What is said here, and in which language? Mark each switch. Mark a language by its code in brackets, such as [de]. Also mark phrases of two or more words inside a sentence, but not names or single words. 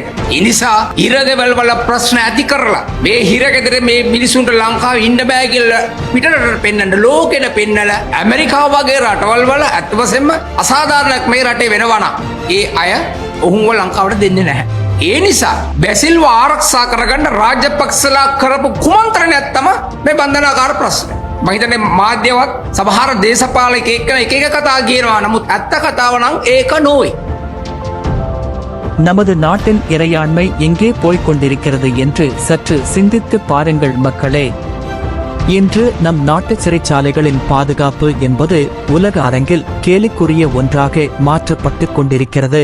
[si] ඒ නිසා හිරගෙවල් වල ප්‍රශ්න ඇති කරලා මේ හිරගෙදර මේ මිනිසුන්ට ලංකාවේ ඉන්න බෑ කියලා පිටරට පෙන්නන්න ලෝකෙට පෙන්නලා ඇමරිකාව වගේ රටවල් වල ඇත්ත වශයෙන්ම අසාධාරණයක් මේ රටේ වෙනවා නම් ඒ අය ඔහුව ලංකාවට දෙන්නේ නැහැ. ඒ නිසා බැසිල්ව ආරක්ෂා කරගන්න රාජපක්ෂලා කරපු කුමන්ත්‍රණයක් තමයි මේ බන්ධනාගාර ප්‍රශ්න. මම හිතන්නේ මාධ්‍යවත් සමහර දේශපාලකයෙක් එක එක කතා කියනවා. නමුත් ඇත්ත කතාව නම් ඒක නොවේ. [ta] நமது நாட்டின் இறையாண்மை எங்கே போய்க் கொண்டிருக்கிறது என்று சற்று சிந்தித்து பாருங்கள் மக்களே. இன்று நம் நாட்டு சிறைச்சாலைகளின் பாதுகாப்பு என்பது உலக அரங்கில் கேலிக்குரிய ஒன்றாக மாற்றப்பட்டுக் கொண்டிருக்கிறது.